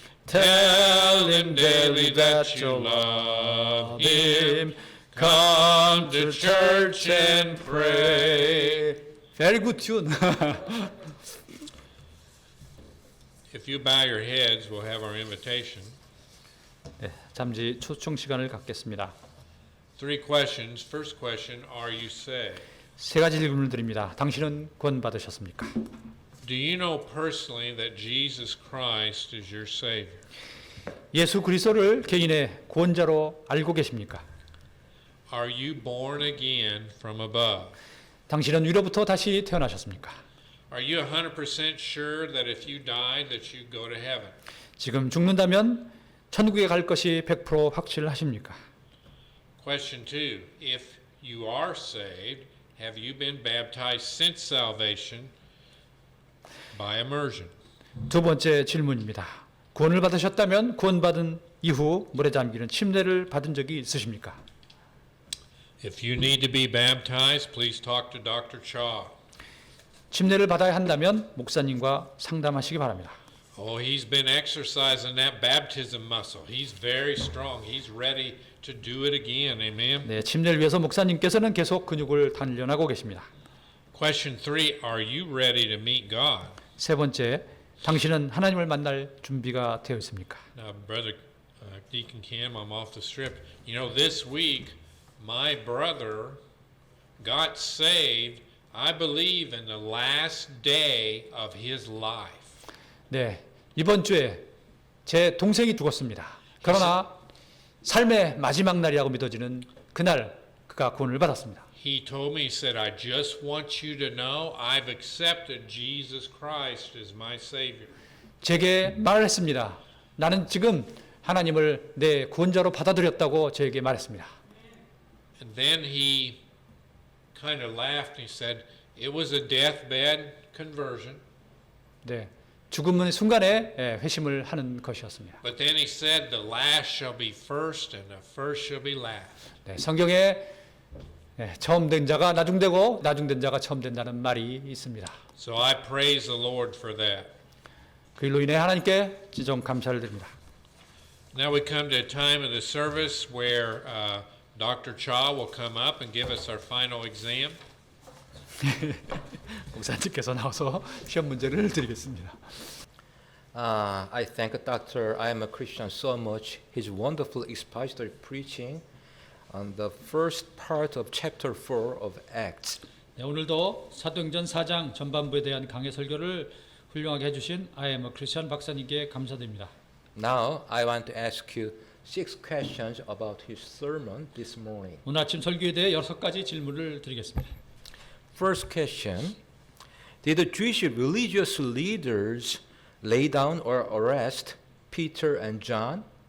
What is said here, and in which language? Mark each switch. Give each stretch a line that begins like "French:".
English: Tell him daily that you love him. Come to church and pray. Very good tune. If you bow your heads, we'll have our invitation.
Korean: 네, 잠시 초청 시간을 갖겠습니다.
English: 3 questions. First question, are you saved?
Korean: 세 가지 질문을 드립니다. 당신은 구원받으셨습니까?
English: Do you know personally that Jesus Christ is your Savior?
Korean: 예수 그리스도를 개인의 구원자로 알고 계십니까?
English: Are you born again from above?
Korean: 당신은 위로부터 다시 태어나셨습니까?
English: Are you 100% sure that if you died that you'd go to heaven?
Korean: 지금 죽는다면 천국에 갈 것이 100% 확실하십니까?
English: Question 2, if you are saved, have you been baptized since salvation by immersion?
Korean: 두 번째 질문입니다. 구원을 받으셨다면 구원받은 이후 물에 잠기는 침례를 받은 적이 있으십니까?
English: If you need to be baptized, please talk to Dr. Cha.
Korean: 침례를 받아야 한다면 목사님과 상담하시기 바랍니다.
English: Oh, he's been exercising that baptism muscle. He's very strong. He's ready to do it again. Amen.
Korean: 네, 침례를 위해서 목사님께서는 계속 근육을 단련하고 계십니다.
English: Question 3, are you ready to meet God?
Korean: 세 번째, 당신은 하나님을 만날 준비가 되어 있습니까?
English: Now, Brother Deacon Cam, I'm off the strip. You know, this week, my brother got saved, I believe, in the last day of his life.
Korean: 네, 이번 주에 제 동생이 죽었습니다. 그러나 삶의 마지막 날이라고 믿어지는 그날 그가 구원을 받았습니다.
English: He told me, he said, I just want you to know I've accepted Jesus Christ as my Savior.
Korean: 제게 말을 했습니다. 나는 지금 하나님을 내 구원자로 받아들였다고 저에게 말했습니다.
English: And then he kind of laughed and he said, it was a deathbed conversion.
Korean: 네, 죽음의 순간에 회심을 하는 것이었습니다.
English: But then he said, the last shall be first and the first shall be last.
Korean: 네, 성경에 처음 된 자가 나중되고 나중된 자가 처음 된다는 말이 있습니다.
English: So I praise the Lord for that.
Korean: 그 일로 인해 하나님께 지정 감사를 드립니다.
English: Now we come to a time of the service where Dr. Cha will come up and give us our final exam.
Korean: 목사님께서 나와서 시험 문제를 드리겠습니다.
English: I thank Dr. I am a Christian so much. His wonderful expository preaching on the first part of chapter 4 of Acts.
Korean: 네, 오늘도 사도행전 4장 전반부에 대한 강해 설교를 훌륭하게 해주신 I am a Christian 박사님께 감사드립니다.
English: Now I want to ask you 6 questions about his sermon this morning.
Korean: 오늘 아침 설교에 대해 6가지 질문을 드리겠습니다.
English: First question: Did the Jewish religious leaders lay down or arrest Peter and John?